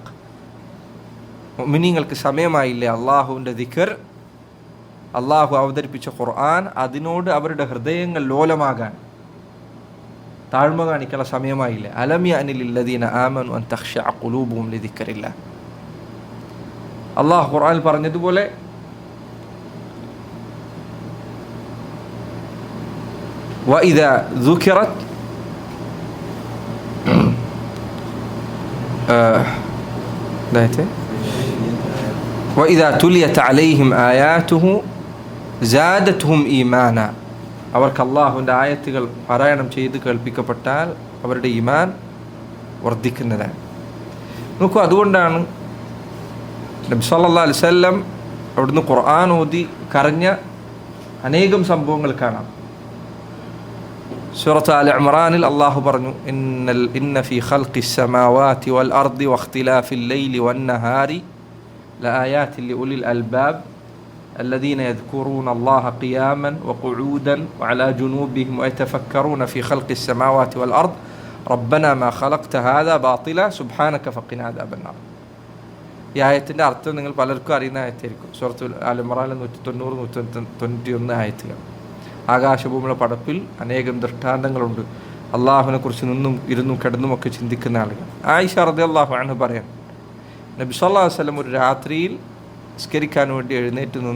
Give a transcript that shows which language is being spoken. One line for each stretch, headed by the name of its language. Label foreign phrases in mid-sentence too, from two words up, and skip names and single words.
Malayalam: മുഅ്മിനീങ്ങൾക്ക് സമയമായില്ലേ അള്ളാഹുവിൻ്റെ ദിക്ർ, അള്ളാഹു അവതരിപ്പിച്ച ഖുർആൻ അതിനോട് അവരുടെ ഹൃദയങ്ങൾ ലോലമാകാൻ, താഴ്മ കാണിക്കാനുള്ള സമയമായില്ലേ?
Arabic: ألم يأن للذين آمنوا أن تخشع قلوبهم لذكر الله.
Malayalam: അള്ളാഹു ഖുർആനിൽ പറഞ്ഞതുപോലെ
Arabic: وإذا ذكرت وإذا تليت عليهم آياته زادتهم إيمانا.
Malayalam: അവർക്ക് അള്ളാഹുവിൻ്റെ ആയത്തുകൾ പാരായണം ചെയ്ത് കേൾപ്പിക്കപ്പെട്ടാൽ അവരുടെ ഈമാൻ വർദ്ധിക്കുന്നതാണ്. നോക്കൂ, അതുകൊണ്ടാണ് നബി
Arabic: صلى الله عليه وسلم
Malayalam: അവിടുന്ന് ഖുർആൻ ഓതി കരഞ്ഞ അനേകം സംഭവങ്ങൾ കാണാം. സൂറത്ത് ആൽ ഇംറാനിൽ അള്ളാഹു പറഞ്ഞു,
Arabic: إن في خلق السماوات والأرض واختلاف الليل والنهار لآيات لأولي الألباب الذين يذكرون الله قياما وقعودا وعلى جنوبهم ويتفكرون في خلق السماوات والأرض ربنا ما خلقت هذا باطلا سبحانك فقنا عذاب النار.
Malayalam: ഈ ആയത്തിൻ്റെ അർത്ഥം നിങ്ങൾ പലർക്കും അറിയുന്ന ആയത്തായിരിക്കും. സൂറത്ത് ആൽ ഇംറാനിലെ 190-191 ആയത്തുകൾ. ആകാശഭൂമിയുടെ പടപ്പിൽ അനേകം ദൃഷ്ടാന്തങ്ങളുണ്ട്. അള്ളാഹുവിനെ കുറിച്ച് നിന്നും ഇരുന്നും കിടന്നുമൊക്കെ ചിന്തിക്കുന്ന ആളുകൾ. ആയിഷ
Arabic: رضي الله عنها
Malayalam: പറയാൻ, നബി
Arabic: صلى الله عليه وسلم
Malayalam: ഒരു രാത്രിയിൽ നിസ്കരിക്കാൻ വേണ്ടി എഴുന്നേറ്റ് നിന്നു.